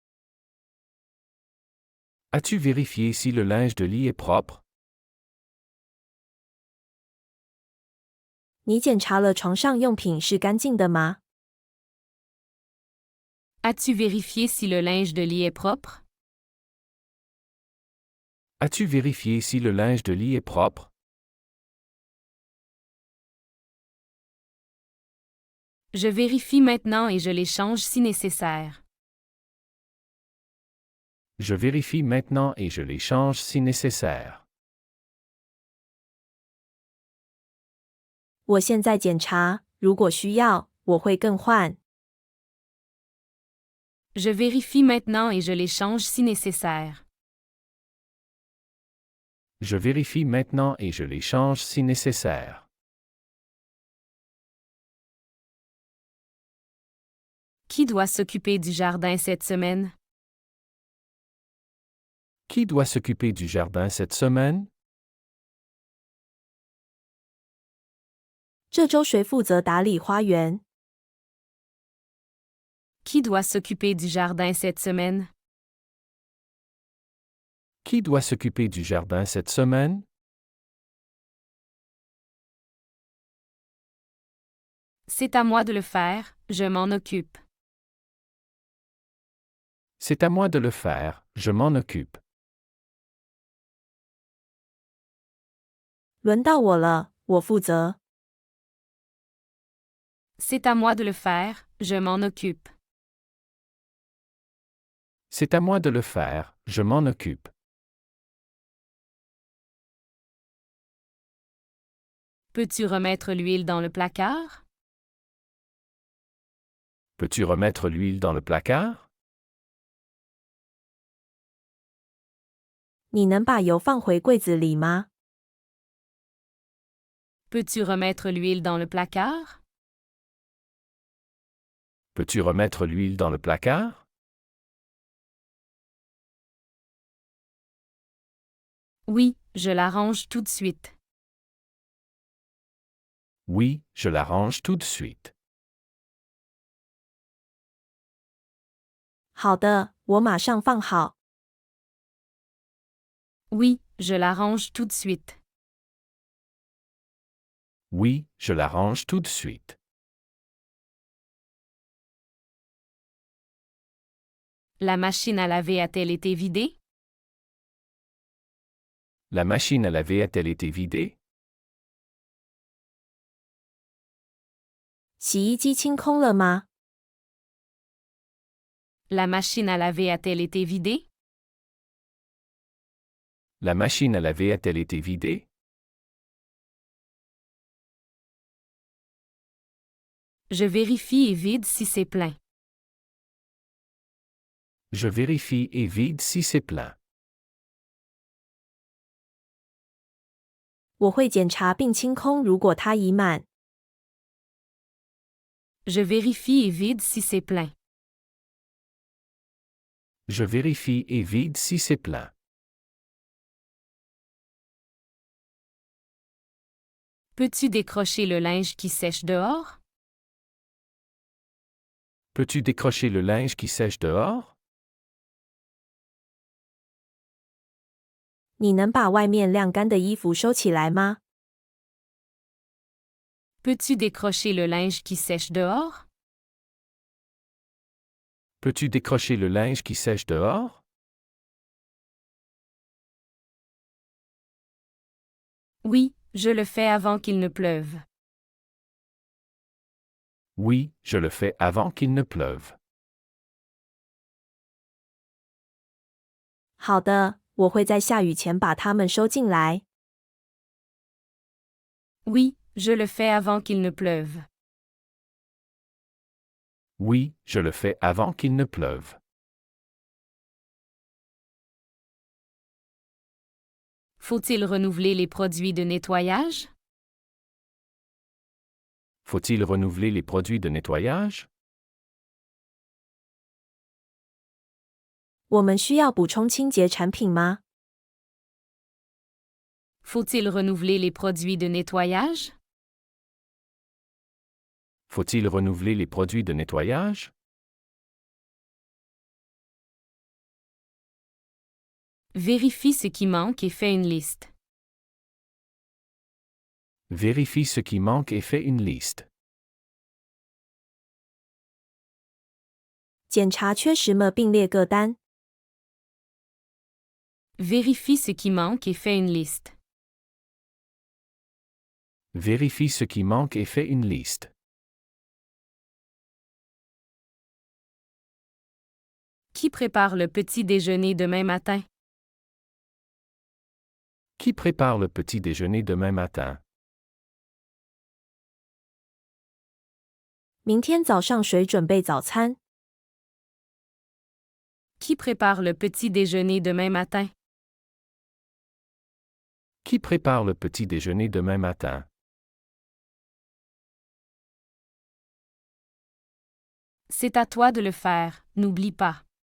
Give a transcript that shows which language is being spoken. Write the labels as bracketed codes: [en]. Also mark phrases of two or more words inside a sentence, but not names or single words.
[fr] As-tu vérifié si le linge de lit est propre? [zh] 你检查了床上用品是干净的吗？ [fr] As-tu vérifié si le linge de lit est propre? As-tu vérifié si le linge de lit est propre? Je vérifie maintenant et je les change si nécessaire. Je vérifie maintenant et je les change si nécessaire. [zh] 我现在检查，如果需要，我会更换。 [fr] Je vérifie maintenant et je les change si nécessaire. Je vérifie maintenant et je les change si nécessaire. Qui doit s'occuper du jardin cette semaine? Qui doit s'occuper du jardin cette semaine? [zh] 这周谁负责打理花园？ [fr] Qui doit s'occuper du jardin cette semaine? Qui doit s'occuper du jardin cette semaine? C'est à moi de le faire, je m'en occupe. C'est à moi de le faire, je m'en occupe. [zh] 轮到我了，我负责。 [fr] C'est à moi de le faire, je m'en occupe. C'est à moi de le faire, je m'en occupe. Peux-tu remettre l'huile dans le placard? Peux-tu remettre l'huile dans le placard? [zh] 你能把油放回柜子里吗？ [fr] Peux-tu remettre l'huile dans le placard? Peux-tu remettre l'huile dans le placard? Oui, je l'arrange tout de suite. Oui, je l'arrange tout de suite. [zh] 好的，我马上放好。 [fr] Oui, je l'arrange tout de suite. Oui, je l'arrange tout de suite. La machine à laver a-t-elle été vidée? La machine à laver a-t-elle été vidée? [zh] 洗衣机清空了吗？ [fr] La machine à laver a-t-elle été vidée? La machine à laver a-t-elle été vidée? Je vérifie et vide si c'est plein. Je vérifie et vide si c'est plein. [zh] 我会检查并清空，如果它已满。 [fr] Je vérifie et vide si c'est plein. Je vérifie et vide si c'est plein. Peux-tu décrocher le linge qui sèche dehors? Peux-tu décrocher le linge qui sèche dehors? [zh] 你能把外面晾干的衣服收起来吗？ [fr] Peux-tu décrocher le linge qui sèche dehors? Peux-tu décrocher le linge qui sèche dehors? Oui, je le fais avant qu'il ne pleuve. Oui, je le fais avant qu'il ne pleuve. [zh] 好的，我会在下雨前把它们收进来。 [fr] Oui, je le fais avant qu'il ne pleuve. Oui, je le fais avant qu'il ne pleuve. Faut-il renouveler les produits de nettoyage? Faut-il renouveler les produits de nettoyage? [zh] 我们需要补充清洁产品吗？ [fr] Faut-il renouveler les produits de nettoyage? Faut-il renouveler les produits de nettoyage? Vérifie ce qui manque et fais une liste. Vérifie ce qui manque et fais une liste. [zh] 检查缺什么并列个单。 [fr] Vérifie ce qui manque et fais une liste. Vérifie ce qui manque et fais une liste. Qui prépare le petit déjeuner demain matin? Qui prépare le petit déjeuner demain matin? [zh] 明天早上谁准备早餐？ [fr] Qui prépare le petit déjeuner demain matin? Qui prépare le petit déjeuner demain matin? C'est à toi de le faire, n'oublie pas.